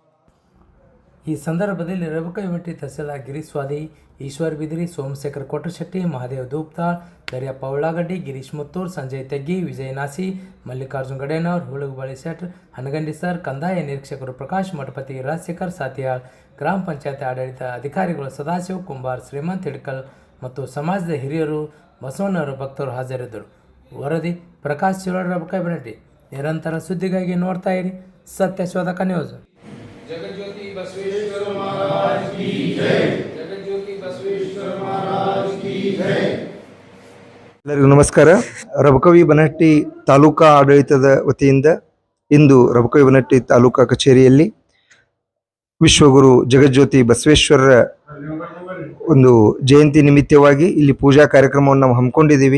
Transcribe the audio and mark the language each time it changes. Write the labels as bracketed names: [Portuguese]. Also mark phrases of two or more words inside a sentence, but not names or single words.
[Kannada] ಈ ಸಂದರ್ಭದಲ್ಲಿ ರಬಕವಿ ಬನಹಟ್ಟಿ ತಹಸೀಲ್ದಾರ್ ಗಿರೀಶ್ ಸ್ವಾದಿ, ಈಶ್ವರ್ ಬಿದ್ರಿ, ಸೋಮಶೇಖರ್ ಕೊಟ್ಟಶೆಟ್ಟಿ, ಮಹಾದೇವ್ ದೂಪ್ತಾಳ್, ದರ್ಯಪ್ಪ ಉಳ್ಳಾಗಡ್ಡಿ, ಗಿರೀಶ್ ಮುತ್ತೂರ್, ಸಂಜಯ್ ತೆಗ್ಗಿ, ವಿಜಯ್ ನಾಸಿ, ಮಲ್ಲಿಕಾರ್ಜುನ್ ಗಡೇನವರ್, ಹುಳುಗುಬಳಿ ಶೆಟ್ರ್, ಹನಗಂಡಿ ಸರ್, ಕಂದಾಯ ನಿರೀಕ್ಷಕರು ಪ್ರಕಾಶ್ ಮಠಪತಿ, ರಾಜಶೇಖರ್ ಸಾತಿಯಾಳ್, ಗ್ರಾಮ ಪಂಚಾಯತ್ ಆಡಳಿತ ಅಧಿಕಾರಿಗಳು ಸದಾಶಿವ ಕುಂಬಾರ್, ಶ್ರೀಮಂತ್ ಹಿಡ್ಕಲ್ ಮತ್ತು ಸಮಾಜದ ಹಿರಿಯರು, ಬಸವಣ್ಣವರ ಭಕ್ತರು ಹಾಜರಿದ್ದರು. ವರದಿ ಪ್ರಕಾಶ್ ಶಿರೋಡ್, ರಬಕವಿ ಬನಹಟ್ಟಿ. ನಿರಂತರ ಸುದ್ದಿಗಾಗಿ ನೋಡ್ತಾ ಇರಿ ಸತ್ಯಶೋಧಕ ನ್ಯೂಸ್. [Hindi] जगज्योति बसवेश्वर महाराज की जय. जगज्योति बसवेश्वर महाराज की जय. [Kannada] ಎಲ್ಲರಿಗೂ ನಮಸ್ಕಾರ. ರಬಕವಿ ಬನಹಟ್ಟಿ ತಾಲೂಕಾ ಆಡಳಿತದ ವತಿಯಿಂದ ಇಂದು ರಬಕವಿ ಬನಹಟ್ಟಿ ತಾಲೂಕಾ ಕಚೇರಿಯಲ್ಲಿ ವಿಶ್ವಗುರು ಜಗಜ್ಯೋತಿ ಬಸವೇಶ್ವರರ ಒಂದು ಜಯಂತಿ ನಿಮಿತ್ತವಾಗಿ ಇಲ್ಲಿ ಪೂಜಾ ಕಾರ್ಯಕ್ರಮವನ್ನು ನಾವು ಹಮ್ಮಿಕೊಂಡಿದ್ದೀವಿ.